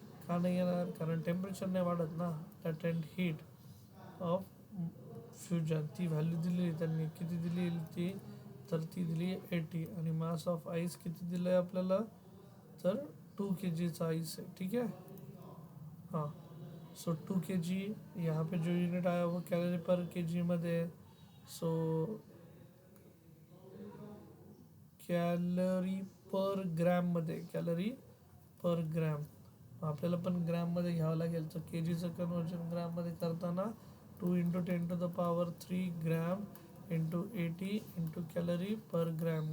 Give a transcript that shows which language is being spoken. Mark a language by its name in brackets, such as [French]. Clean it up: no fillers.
[Marathi] का नाही येणार, कारण टेम्परेचर नाही वाढत ना. लॅटेंट हीट ऑफ फ्युजन ती व्हॅल्यू दिली त्यांनी, किती दिली ती, तर ती दिली 80. आणि मास ऑफ आईस किती दिलं आहे आपल्याला, तर 2 kgचा आईस आहे. [Hindi] ठीक है, हाँ सो 2 kg यहाँ पे जो यूनिट आया वो कैलोरी पर kg मध्ये. [Marathi] सो कॅलरी पर ग्रॅममध्ये, कॅलरी पर ग्रॅम आपल्याला पण ग्रॅममध्ये घ्यावं लागेल. तर के जीचं कन्वर्जन ग्रॅममध्ये करताना 2 × 10³ ग्राम इंटू 80 इंटू कैलोरी पर ग्राम.